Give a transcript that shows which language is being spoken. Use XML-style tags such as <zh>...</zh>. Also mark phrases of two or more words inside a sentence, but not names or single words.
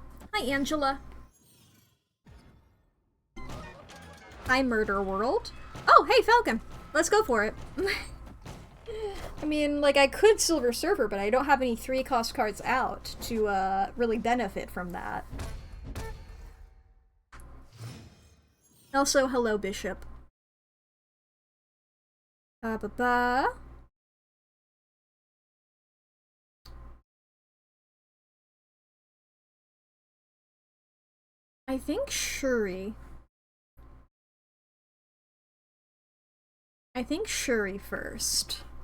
<en>Hi, Angela. Hi, Murder World. Oh, hey, Falcon. Let's go for it. I mean, like, I could Silver Surfer, but I don't have any 3-cost cards out to, really benefit from that. Also, hello, Bishop. Ba-ba-ba. I think Shuri. I think Shuri first.</en>